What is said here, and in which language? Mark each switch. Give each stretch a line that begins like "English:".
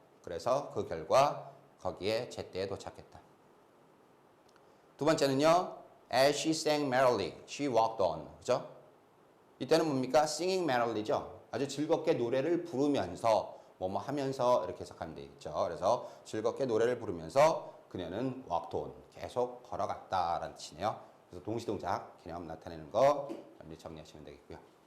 Korean: 그래서 그 결과 거기에 제때에 도착했다. 두 번째는요.
English: As she sang merrily, she walked on.
Korean: 그죠? 이때는 뭡니까?
English: singing merrily
Korean: 죠. 아주 즐겁게 노래를 부르면서 뭐뭐 하면서 이렇게 해석하면 되겠죠. 그래서 즐겁게 노래를 부르면서 그녀는
English: walked on.
Korean: 계속 걸어갔다라는 뜻이네요. 그래서 동시 동작 개념 나타내는 거 정리하시면 되겠고요.